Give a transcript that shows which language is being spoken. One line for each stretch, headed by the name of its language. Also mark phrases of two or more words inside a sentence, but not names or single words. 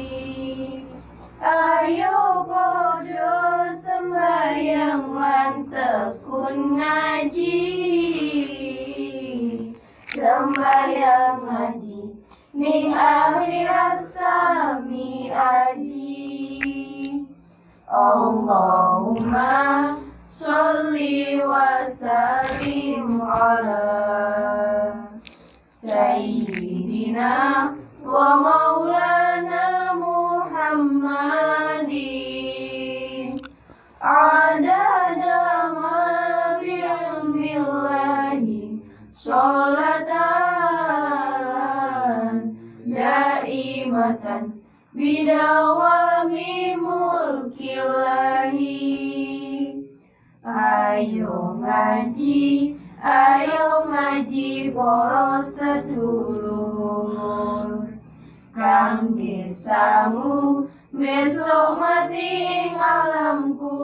Javanese: ayo podo sembahyang lan tekun ngaji sembahyang ngaji ning akhirat sami aji
Arabic: اللهم صل وسلم على سيدنا ومولانا محمد عدد ما بعلم الله صلاة دائمة بدوام ملك الله
Javanese: ayo ngaji para sedulur kangge sangu besok mati ing alam